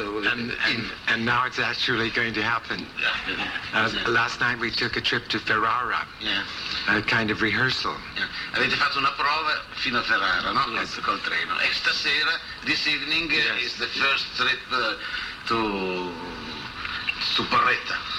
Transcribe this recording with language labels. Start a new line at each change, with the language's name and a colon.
English: and now it's actually going to happen. Last night we took a trip to Ferrara, yeah. A kind of rehearsal. Yeah.
Italian: Avete fatto una prova fino a Ferrara, no?
English: Yes.
Italian: Col treno. E stasera,
English: this evening, yes, is the first trip to Porretta.